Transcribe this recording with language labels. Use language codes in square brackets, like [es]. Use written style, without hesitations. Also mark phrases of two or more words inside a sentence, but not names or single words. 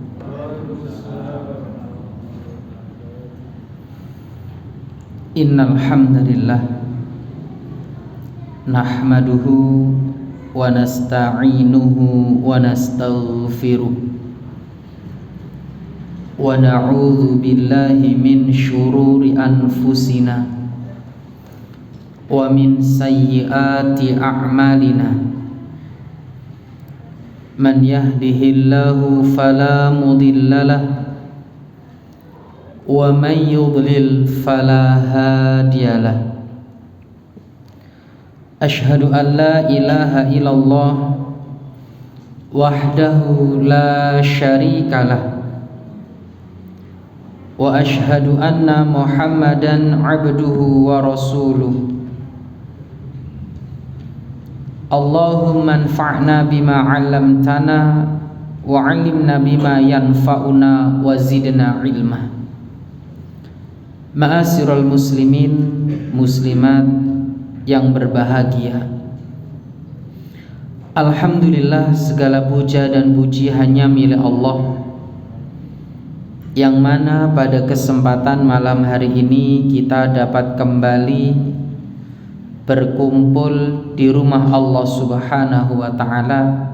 [ar] إن الحمد لله نحمده ونستعينه ونستغفره ونعوذ بالله من شرور أنفسنا ومن سيئات أعمالنا. من يهده الله فلا مضل له ومن يضلل فلا هادي له. أشهد أن لا إله إلا الله وحده لا شريك له وأشهد أن محمدا عبده ورسوله. اللهم انفعنا بما علمتنا وعلمنا ما ينفعنا وزدنا علما. معاشر المسلمين المسلمات [id] yang berbahagia, alhamdulillah segala puja dan puji hanya milik Allah, yang mana pada kesempatan malam hari ini kita dapat kembali berkumpul di rumah Allah [ar] سبحانه وتعالى